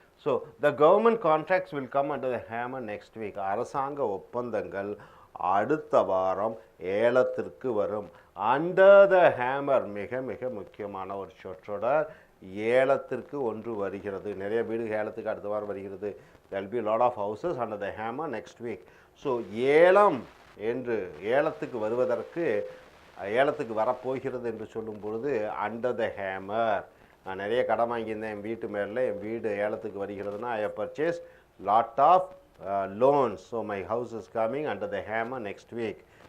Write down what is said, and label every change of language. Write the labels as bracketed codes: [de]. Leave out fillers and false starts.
[en] So the government contracts will come under the hammer next week. [ta] அரசாங்க ஒப்பந்தங்கள் அடுத்த வாரம் ஏலத்திற்கு வரும். [en] under the hammer [ta] மிக மிக முக்கியமான ஒரு சொற்றொடர். ஏலத்திற்கு ஒன்று வருகிறது, நிறைய வீடு ஏலத்துக்கு அடுத்த வாரம் வருகிறது. [en] there will be a lot of houses under the hammer next week. [ta] So ஏலம் என்று, ஏலத்துக்கு வருவதற்கு, ஏலத்துக்கு வரப்போகிறது என்று சொல்லும் பொழுது [en] Under the hammer. [ta] நான் நிறைய கடன் வாங்கியிருந்தேன் என் வீட்டு மேலே, என் வீடு ஏலத்துக்கு வருகிறதுனா [en] I have purchase lot of loans, so my house is coming under the hammer next week.